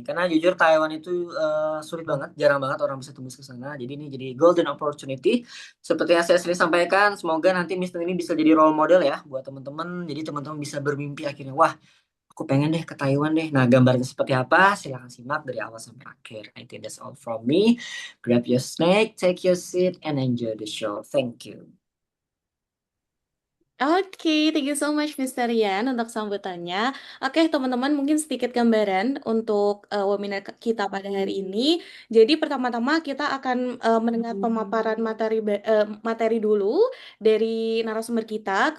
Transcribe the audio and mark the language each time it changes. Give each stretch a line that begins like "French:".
Indonesian: Karena jujur Taiwan itu sulit banget, jarang banget orang bisa tembus ke sana. Jadi ini jadi
English: golden opportunity.
Indonesian: Seperti yang saya sering sampaikan, semoga nanti Miss Nuhi ini bisa jadi role model ya buat teman-teman. Jadi teman-teman bisa bermimpi akhirnya, wah aku pengen deh ke Taiwan deh. Nah gambarnya seperti apa? Silahkan simak dari awal sampai akhir.
English: I think that's all from me. Grab your snack, take your seat, and enjoy the show. Thank you. Oke, thank you so much Mr.
Indonesian: Rian untuk sambutannya. Oke, teman-teman mungkin sedikit gambaran untuk webinar kita pada hari ini. Jadi pertama-tama kita akan mendengar pemaparan materi dulu dari narasumber kita.